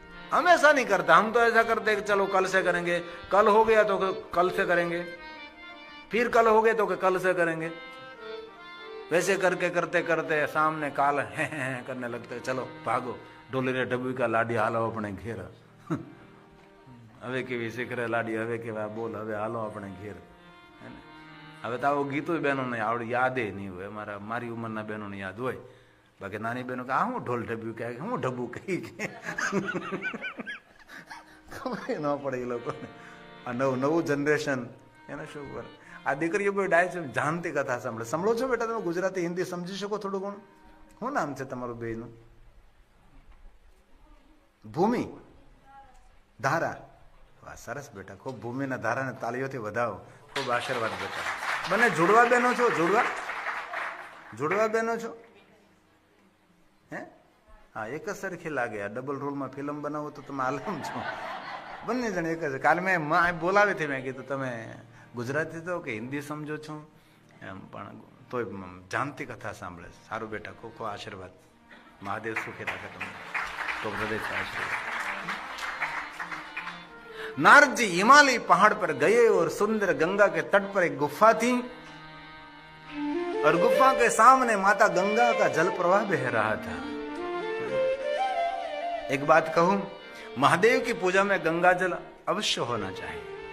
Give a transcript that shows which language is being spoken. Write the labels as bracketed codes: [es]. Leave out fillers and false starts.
[hi] हम ऐसा नहीं करते, हम तो ऐसा करते कि चलो कल से करेंगे, कल हो गया तो कल से करेंगे, फिर कल हो गए तो कल से करेंगे, वैसे करके करते करते सामने काल है करने लगते, चलो भागो [gu] डोली रे डब्बी का लाडी हालो अपने घेर। હવે કેવી શીખરે લાડી, હવે કેવા બોલ, હવે હાલો આપણે ઘેર। હવે તો આવો ગીતો બહેનોને આવડે, યાદે નહીં હોય, મારી ઉંમરના બહેનોને યાદ હોય, બાકી નાની બહેનો કે આ હું ઢોલ ઢબ્યું કે હું ઢબ્બુ કહી કે ખબર ન પડે એ લોકોને। આ નવું જનરેશન એને શું કરે? આ દીકરીઓ બહુ ડાય છે, જાણતી કથા સાંભળો છો બેટા? તમે ગુજરાતી હિન્દી સમજી શકો થોડું ઘણું? શું નામ છે તમારું બેયનું? ભૂમિ ધારા। સરસ બેટા, ખૂબ ભૂમિના ધારાને તાળીઓથી વધાવો, ખૂબ આશીર્વાદ બેટા। બંને જોડવા બહેનો છો? જોડવા બહેનો છો? હે? હા, એક જ સરખી લાગે। આ ડબલ રોલમાં ફિલ્મ બનાવો તો તમે આલમ છો, બંને જણ એક જ। કાલે મેં બોલાવી હતી, મેં કીધું તમે ગુજરાતી તો કે હિન્દી સમજો છો એમ, પણ તોય જાણતી કથા સાંભળે। સારું બેટા, ખૂબ ખૂબ આશીર્વાદ। મહાદેવ સુખી રાખે તમને, ખૂબ હૃદયથી આશીર્વાદ। [hi] नारद जी हिमालय पहाड़ पर गए और सुंदर गंगा के तट पर एक गुफा थी, और गुफा के सामने माता गंगा का जल प्रवाह बह रहा था। एक बात कहूं, महादेव की पूजा में गंगा जल अवश्य होना चाहिए।